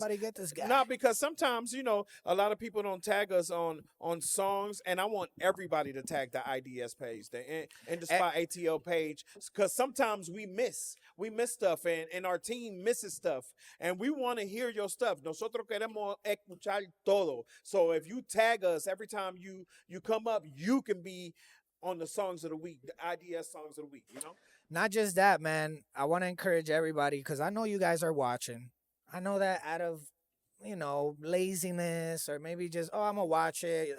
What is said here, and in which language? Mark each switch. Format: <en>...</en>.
<en>somebody get this guy. not because sometimes a lot of people don't tag us on songs, and I want everybody to tag the IDS page, the In the Spot ATL page, because sometimes we miss stuff, and our team misses stuff, and we want to hear your stuff.</en> <es>Nosotros queremos escuchar todo.</es> <en>So if you tag us every time you come up, you can be on the songs of the week, the IDS songs of the week. Not just that, man. I want to encourage everybody because I know you guys are watching. I know that out of, laziness or maybe just, I'm going to watch it.</en>